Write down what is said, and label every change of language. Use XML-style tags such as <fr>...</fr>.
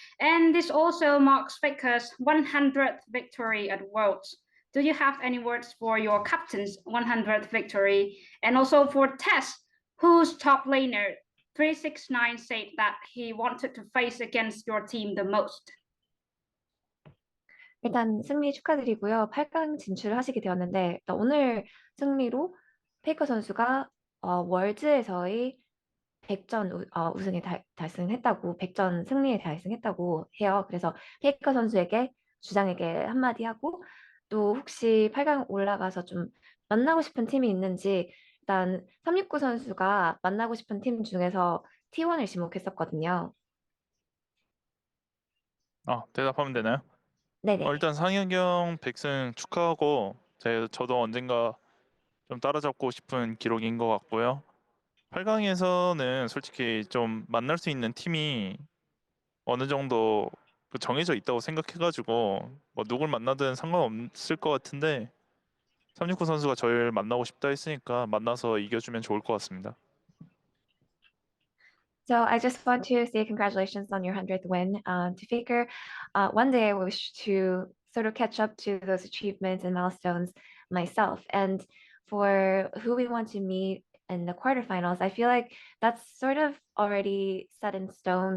<en>And this also marks Faker's 100th victory at Worlds. Do you have any words for your captain's 100th victory? And also for Tess, whose top laner 369 said that he wanted to face against your team the most?</en> <ko>일단 승리 축하드리고요. 8강 진출하시게 되었는데 일단 오늘 승리로 페이커 선수가 월즈에서의 100전 우승에 달성했다고, 100전 승리에 달성했다고 해요. 그래서 페이커 선수에게 주장에게 한마디 하고, 또 혹시 8강 올라가서 좀 만나고 싶은 팀이 있는지, 일단 369 선수가 만나고 싶은 팀 중에서 T1을 지목했었거든요. 대답하면 되나요? 네네. 일단 상혁경 100승 축하하고 저도 언젠가 좀 따라잡고 싶은 기록인 것 같고요. 8강에서는 솔직히 좀 만날 수 있는 팀이 어느 정도 정해져 있다고 생각해가지고 뭐 누굴 만나든 상관없을 것 같은데 369 선수가 저를 만나고 싶다 했으니까 만나서 이겨주면 좋을 것 같습니다.</ko> <en>So I just want to say congratulations on your 100th win to Faker. One day I wish to sort of catch up to those achievements and milestones myself. And for who we want to meet in the quarterfinals, I feel like that's sort of already set in stone.</en>